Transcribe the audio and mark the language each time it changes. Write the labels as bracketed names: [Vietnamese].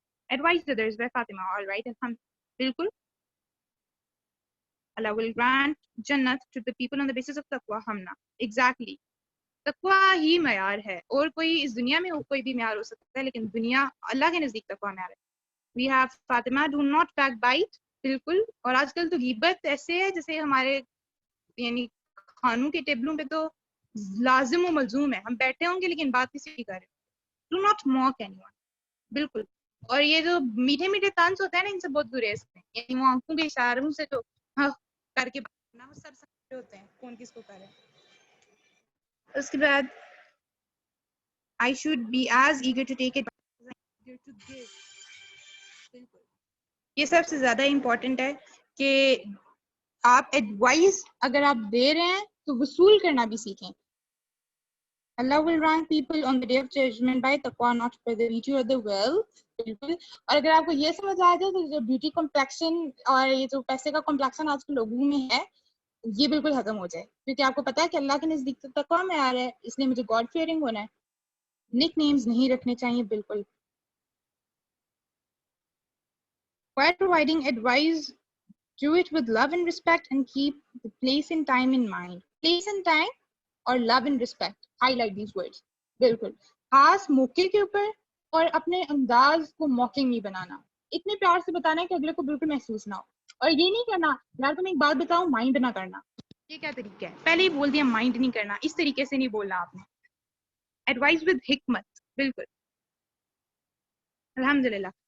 [English] Advise others by Fatima. All right. [Urdu] بالکل. [English] Allah will grant Jannat to the people on the basis of taqwa. [Urdu] Humna exactly. تقوی ہی معیار ہے، اور کوئی اس دنیا میں کوئی بھی معیار ہو سکتا ہے، لیکن دنیا اللہ کے نزدیک تقوی معیار ہے. [English] We have Fatima, do not backbite. [Urdu] بالکل. اور آج کل تو غیبت ایسے ہے جیسے ہمارے یعنی کھانوں کے ٹیبلوں پہ تو لازم و ملزوم ہے، ہم بیٹھے ہوں گے لیکن بات کسی کی کر رہے ہیں. [English] Do not mock anyone. [Urdu] بالکل. اور یہ جو میٹھے میٹھے طنز ہوتے ہیں نا، ان سے بہت گریز ہیں. یعنی وہ آنکھوں کے اشاروں سے جو کر کے بات کرنا، وہ سب سمجھ ہوتے ہیں کون کس کو کر رہے ہیں. اس کے بعد [English] I should be as eager to take it as I'm eager to give. [Urdu] بالکل. یہ سب سے زیادہ امپورٹنٹ ہے کہ آپ ایڈوائز اگر آپ دے رہے ہیں تو وصول کرنا بھی سیکھیں. [English] Allah will rank people on the day of judgment by taqwa, not by the beauty or the wealth. [Urdu] بالکل. اور اگر آپ کو یہ سمجھ آ جائے تو جو بیوٹی کمپلیکشن اور یہ جو پیسے کا کمپلیکشن آج کے لوگوں میں ہے، یہ بالکل ختم ہو جائے، کیونکہ آپ کو پتا ہے کہ اللہ کے نزدیک تو تقویٰ میں آ رہا ہے، اس لیے مجھے گاڈ فیئرنگ ہونا ہے. نک نیمز نہیں رکھنے چاہیے. بالکل. [English] While providing advice, do it with love and respect and keep the place and time in mind. Place and time اور love and respect. Highlight these words. [Urdu] بالکل. خاص موقع کے اوپر، اور اپنے انداز کو موکنگ نہیں بنانا. اتنے پیار سے بتانا ہے کہ اگلے کو بالکل محسوس نہ ہو. اور یہ نہیں کرنا یار تم ایک بات بتاؤ مائنڈ نہ کرنا. یہ کیا طریقہ ہے؟ پہلے ہی بول دیا مائنڈ نہیں کرنا. اس طریقے سے نہیں بولنا آپ نے. ایڈوائز ود حکمت. بالکل. الحمدللہ.